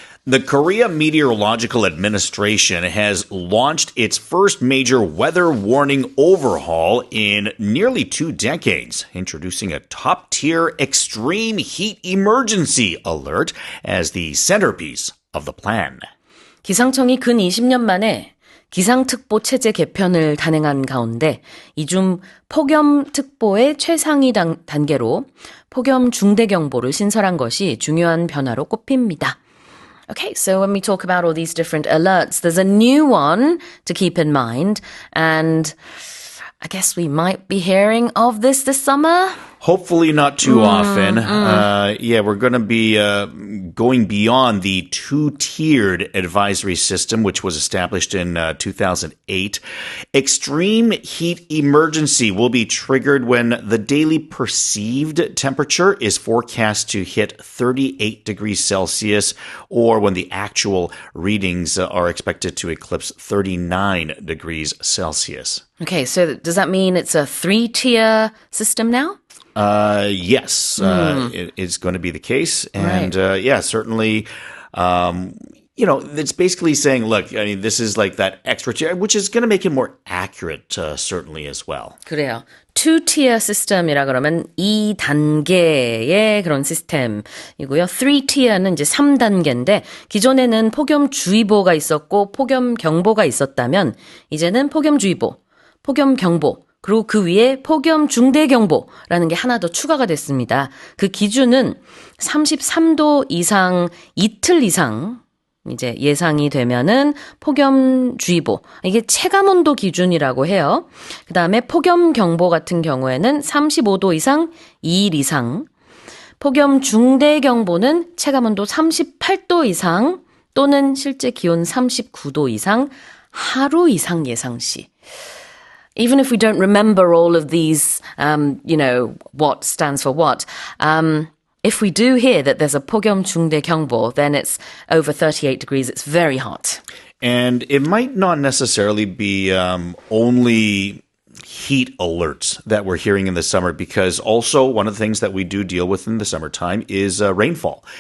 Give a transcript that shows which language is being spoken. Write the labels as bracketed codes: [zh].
[en] The Korea Meteorological Administration has launched its first major weather warning overhaul in nearly 2 decades, introducing a top-tier extreme heat emergency alert as the centerpiece of the plan. [ko] 기상청이 근 20년 만에 기상특보 체제 개편을 단행한 가운데 이중 폭염특보의 최상위 단계로 폭염중대경보를 신설한 것이 중요한 변화로 꼽힙니다. [en] Okay, so when we talk about all these different alerts, there's a new one to keep in mind, and I guess we might be hearing of this summer. Hopefully not too often. We're going to be going beyond the 2-tiered advisory system, which was established in 2008. Extreme heat emergency will be triggered when the daily perceived temperature is forecast to hit 38 degrees Celsius, or when the actual readings are expected to eclipse 39 degrees Celsius. Okay, so does that mean it's a 3-tier system now? Yes, it is going to be the case. And certainly, it's basically saying, look, I mean, this is like that extra tier, which is going to make it more accurate, certainly as well. [ko] 그래요. 2-tier 시스템이라 그러면 2단계의 그런 시스템이고요. 3tier는 이제 3단계인데 기존에는 폭염주의보가 있었고 폭염경보가 있었다면 이제는 폭염주의보, 폭염경보, 그리고 그 위에 폭염중대경보라는 게 하나 더 추가가 됐습니다. 그 기준은 33도 이상 이틀 이상 이제 예상이 되면은 폭염주의보, 이게 체감온도 기준이라고 해요. 그 다음에 폭염경보 같은 경우에는 35도 이상 2일 이상, 폭염중대경보는 체감온도 38도 이상 또는 실제 기온 39도 이상 하루 이상 예상 시. [en] Even if we don't remember all of these, what stands for what, if we do hear that there's a 폭염중대경보, then it's over 38 degrees. It's very hot. And it might not necessarily be only heat alerts that we're hearing in the summer, because also one of the things that we do deal with in the summertime is rainfall.